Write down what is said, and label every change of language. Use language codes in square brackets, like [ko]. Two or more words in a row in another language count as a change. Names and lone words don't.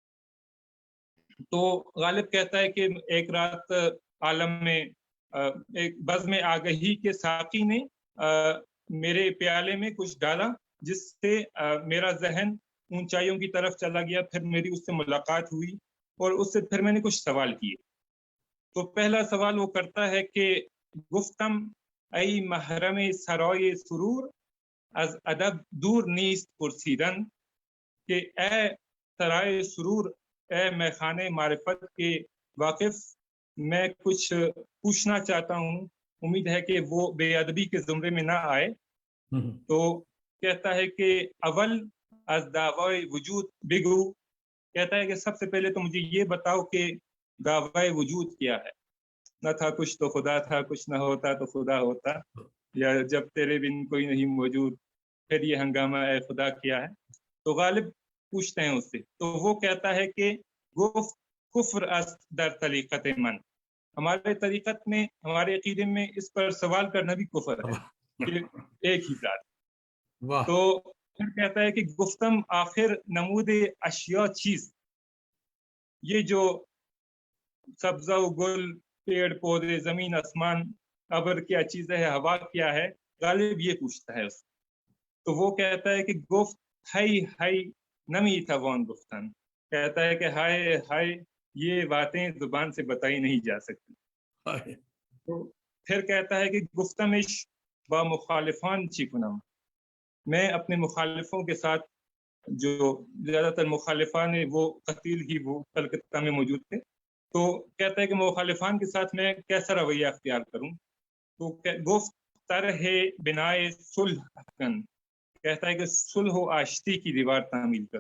[ur] تو غالب کہتا ہے کہ ایک رات عالم میں ایک بزم آگہی کے ساقی نے میرے پیالے میں کچھ ڈالا، جس سے میرا ذہن اونچائیوں کی طرف چلا گیا۔ پھر میری اس سے ملاقات ہوئی اور اس سے پھر میں نے کچھ سوال کیے۔ تو پہلا سوال وہ کرتا ہے کہ [fa] گفتم ای محرم سرائے سرور از ادب دور نیست پرسیدن، [ur] کہ اے سرائے سرور، اے میخانے معرفت کے واقف، میں کچھ پوچھنا چاہتا ہوں، امید ہے کہ وہ بے ادبی کے زمرے میں نہ آئے۔ تو کہتا ہے کہ [fa] اول از دعوی وجود بگو، [ur] کہتا ہے کہ سب سے پہلے تو مجھے یہ بتاؤ کہ دعوی وجود کیا ہے۔ نہ تھا کچھ تو خدا تھا، کچھ نہ ہوتا تو خدا ہوتا، یا جب تیرے بن کوئی نہیں موجود، پھر یہ ہنگامہ اے خدا کیا ہے۔ تو غالب پوچھتے ہیں اس سے، تو وہ کہتا ہے کہ [fa] گفت کفر است در طریقت من، [ur] ہمارے طریقت میں، ہمارے عقیدے میں اس پر سوال کرنا بھی کفر ہے، کہ ایک ہی ذات۔ تو پھر کہتا ہے کہ [fa] گفتم آخر نمود اشیاء چیز، [ur] یہ جو سبزہ و گل، پیڑ پودے، زمین آسمان، ابر کیا چیز ہے، ہوا کیا ہے، غالب یہ پوچھتا ہے اس سے۔ تو وہ کہتا ہے کہ [fa] گفت ہائی ہائی نمی توان گفتن، [ur] کہتا ہے کہ ہائے ہائے، یہ باتیں زبان سے بتائی نہیں جا سکتی۔ تو پھر کہتا ہے کہ [fa] گفتمش با مخالفان چی کنم، [ur] میں اپنے مخالفوں کے ساتھ، جو زیادہ تر مخالفان وہ قتیل ہی وہ کلکتہ میں موجود تھے، تو کہتا ہے کہ مخالفان کے ساتھ میں کیسا رویہ اختیار کروں؟ تو [fa] گفت طرح بنائے صلح کن، [ur] کہتا ہے کہ صلح و آشتی کی دیوار تعمیر کرو۔